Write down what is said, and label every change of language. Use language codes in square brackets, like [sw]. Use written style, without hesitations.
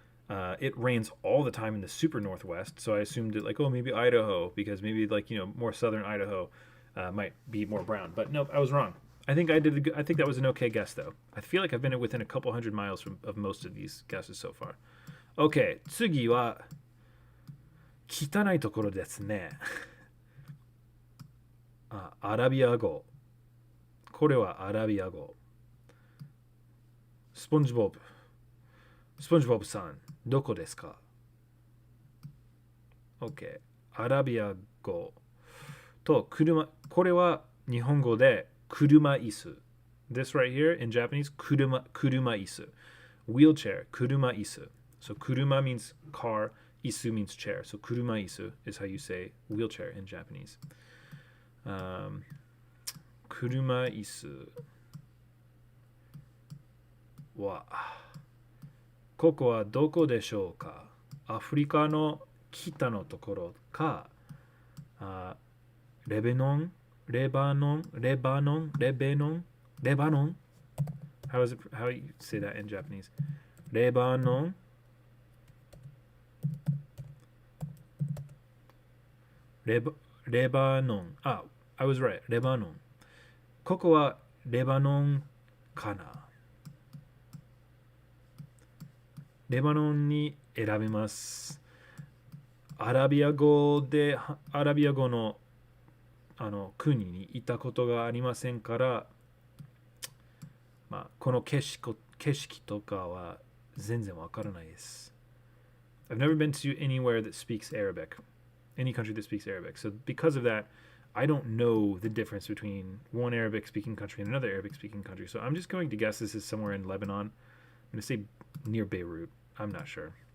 [en] It rains all the time in the super northwest, so I assumed it like, oh, maybe Idaho, because maybe like more southern Idaho might be more brown. But nope, I was wrong. I think I did. I think that was an okay guess though. I feel like I've been within a couple hundred miles of most of these guesses so far. [ja] Okay, 次は汚いところですね。アラビア語。これはアラビア語。スポンジボブ。スポンジボブさん、どこですか？ OK。アラビア語と車、これは日本語で車椅子。 [en] This right here in Japanese, 車椅子。 Wheelchair, 車椅子。 So 車 means car, 椅子 means chair. So 車椅子 is how you say wheelchair in Japanese. [ja] 車椅子は、ここはどこでしょうか？アフリカの北のところか、レベノン、レバノン、レバノン、レベノン、レバノン。 [en] How is it? How you say that in Japanese? [ja] レバノン、レバノン。 [en] I was right. [ja] レバノン。ここはレバノンかな。レバノンに選びます。アラビア語の国にいたことがありませんから、この景色とかは全然わからないです。 [en] I've never been to anywhere that speaks Arabic, any country that speaks Arabic. So because of that, I don't know the difference between one Arabic speaking country and another Arabic speaking country. So I'm just going to guess this is somewhere in Lebanon. I'm going to say near Beirut. I'm not sure.